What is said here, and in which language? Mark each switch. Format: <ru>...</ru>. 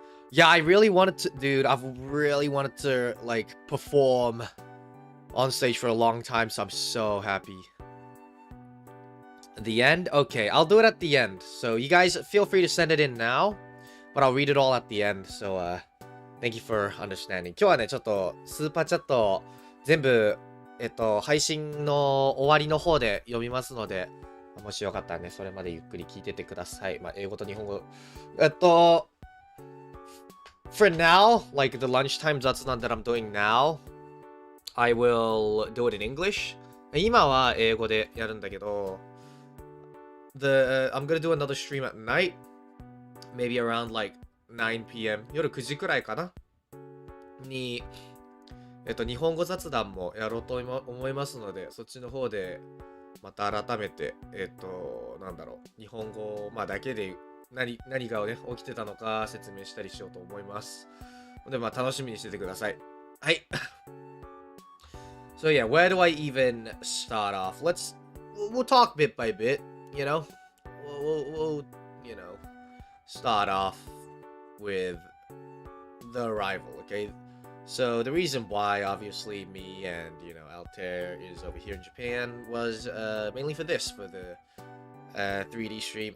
<en>Yeah, I really wanted to, dude, I've really wanted to like perform on stage for a long time, so I'm so happy. The end? Okay, I'll do it at the end. So you guys feel free to send it in now. But I'll read it all at the end, so thank you for understanding.</en> <ja>今日はね、ちょっとスーパーチャット全部配信の終わりの方で読みますので、もしよかったらね、それまでゆっくり聞いててください。まあ、英語と日本語。</ja> <en>For now, like the lunchtime Zatsudan that I'm doing now, I will do it in English.</en> <ja>今は英語でやるんだけど、</ja> <en>I'm gonna do another stream at night.Maybe around like 9 p.m.</en> <ja>夜9時くらいかなに、日本語雑談もやろうと思いますので、そっちの方でまた改めて、なんだろう、日本語、まあ、だけで何がね、起きてたのか説明したりしようと思います。で、まあ、楽しみにしててください。はい。</ja> <en>So yeah, where do I even start off? We'll talk bit by bit, you know? We'll you know.Start off with the arrival, okay? So the reason why, obviously, me and, you know, Altair is over here in Japan was mainly for this, for the 3D stream.</en>